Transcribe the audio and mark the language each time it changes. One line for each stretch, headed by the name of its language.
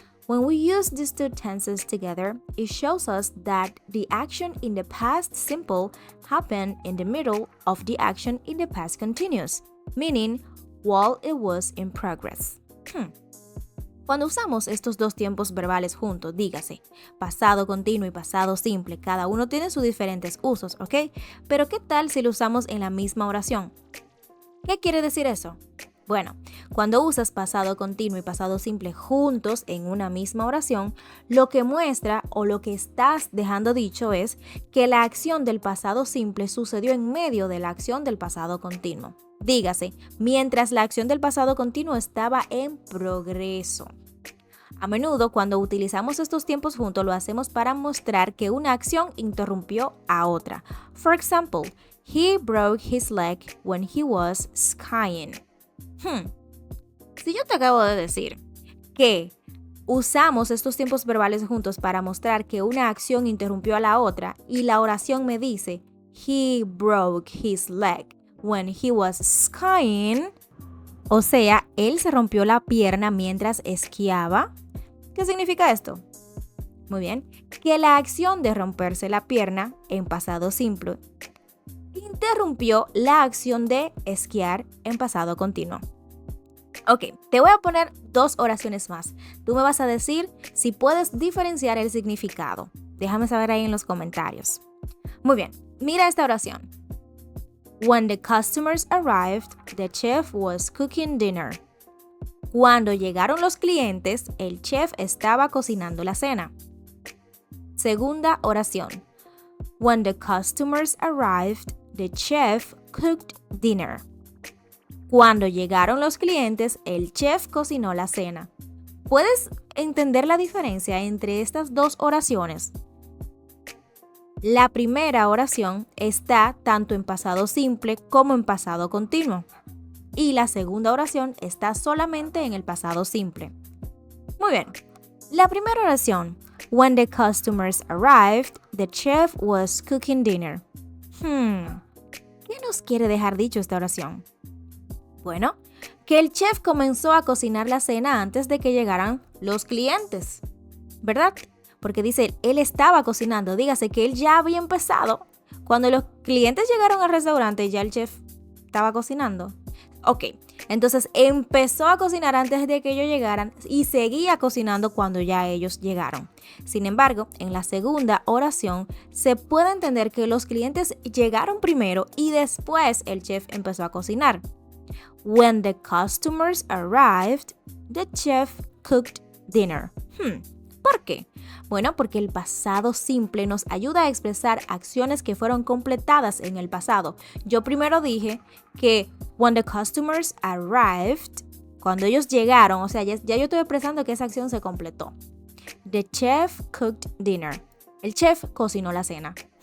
English: When we use these two tenses together, it shows us that the action in the past simple happened in the middle of the action in the past continuous, meaning while it was in progress.
Spanish: Cuando usamos estos dos tiempos verbales juntos, dígase, pasado continuo y pasado simple, cada uno tiene sus diferentes usos, ¿ok? Pero ¿qué tal si lo usamos en la misma oración? ¿Qué quiere decir eso? Bueno, cuando usas pasado continuo y pasado simple juntos en una misma oración, lo que muestra o lo que estás dejando dicho es que la acción del pasado simple sucedió en medio de la acción del pasado continuo. Dígase, mientras la acción del pasado continuo estaba en progreso. A menudo, cuando utilizamos estos tiempos juntos, lo hacemos para mostrar que una acción interrumpió a otra.
English: For example, he broke his leg when he was skiing.
Spanish: Si yo te acabo de decir que usamos estos tiempos verbales juntos para mostrar que una acción interrumpió a la otra y la oración me dice,
English: he broke his leg when he was skiing,
Spanish: o sea, él se rompió la pierna mientras esquiaba. ¿Qué significa esto? Muy bien, que la acción de romperse la pierna en pasado simple interrumpió la acción de esquiar en pasado continuo. Ok, te voy a poner dos oraciones más. Tú me vas a decir si puedes diferenciar el significado. Déjame saber ahí en los comentarios. Muy bien, mira esta oración.
English: When the customers arrived, the chef was cooking dinner.
Spanish: Cuando llegaron los clientes, el chef estaba cocinando la cena. Segunda oración.
English: When the customers arrived, the chef cooked dinner.
Spanish: Cuando llegaron los clientes, el chef cocinó la cena. ¿Puedes entender la diferencia entre estas dos oraciones? La primera oración está tanto en pasado simple como en pasado continuo. Y la segunda oración está solamente en el pasado simple. Muy bien. La primera oración.
English: When the customers arrived, the chef was cooking dinner.
Spanish: ¿Qué nos quiere dejar dicho esta oración? Bueno, que el chef comenzó a cocinar la cena antes de que llegaran los clientes, ¿verdad? Porque dice, él estaba cocinando, dígase que él ya había empezado. Cuando los clientes llegaron al restaurante, ya el chef estaba cocinando. Ok, entonces empezó a cocinar antes de que ellos llegaran y seguía cocinando cuando ya ellos llegaron. Sin embargo, en la segunda oración se puede entender que los clientes llegaron primero y después el chef empezó a cocinar.
English: When the customers arrived, the chef cooked dinner.
Spanish: ¿Por qué? Bueno, porque el pasado simple nos ayuda a expresar acciones que fueron completadas en el pasado. Yo primero dije que
English: when the customers arrived,
Spanish: cuando ellos llegaron, o sea, ya yo estoy expresando que esa acción se completó.
English: The chef cooked dinner.
Spanish: El chef cocinó la cena.